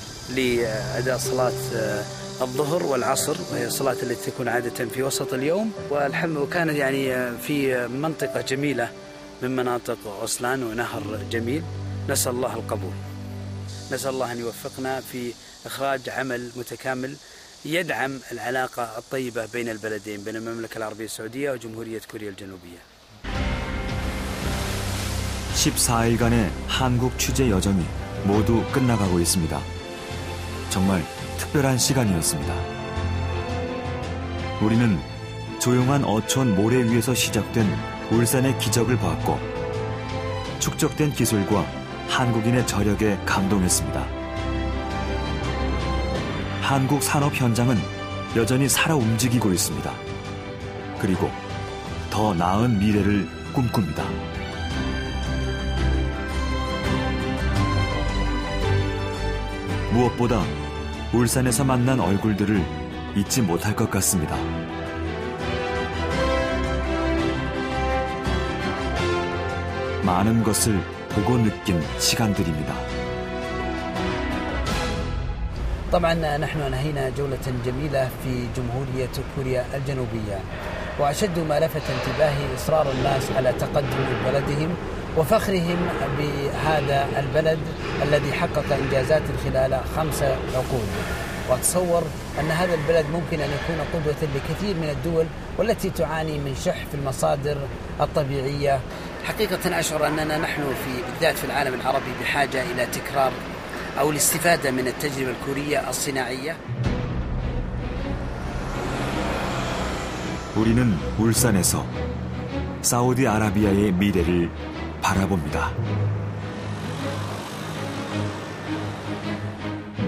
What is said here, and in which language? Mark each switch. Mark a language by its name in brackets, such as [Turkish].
[Arabic] لأداء صلاة الظهر والعصر وهي الصلاة التي تكون عادة في وسط اليوم وكانت يعني في منطقة جميلة من مناطق أرسلان ونهر جميل. نسأل الله القبول. نسأل الله أن يوفقنا في إخراج عمل متكامل يدعم العلاقة الطيبة بين البلدين بين المملكة العربية السعودية وجمهورية كوريا الجنوبية. [Korean] 14일간의 한국 취재 여정이 모두 끝나가고 있습니다. 정말 특별한 시간이었습니다. 우리는 조용한 어촌 모래 위에서 시작된 울산의 기적을 보았고 축적된 기술과 한국인의 저력에 감동했습니다. 한국 산업 현장은 여전히 살아 움직이고 있습니다. 그리고 더 나은 미래를 꿈꿉니다. 무엇보다 울산에서 만난 얼굴들을 잊지 못할 것 같습니다. 많은 것을 보고 느낀 시간들입니다. [Arabic] طبعا نحن أنهينا جولة جميلة في جمهورية كوريا الجنوبية وأشد ما لفت انتباهي إصرار الناس على تقدم بلدهم وفخرهم بهذا البلد الذي حقق إنجازات خلال 5 عقود. وأتصور أن هذا البلد ممكن أن يكون قدوة لكثير من الدول والتي تعاني من شح في المصادر الطبيعية. حقيقة أشعر أننا نحن بالذات في العالم العربي بحاجة إلى تكرار أو الاستفادة من التجربة الكورية الصناعية. [Korean] 우리는 울산에서 사우디아라비아의 미래를 바라봅니다.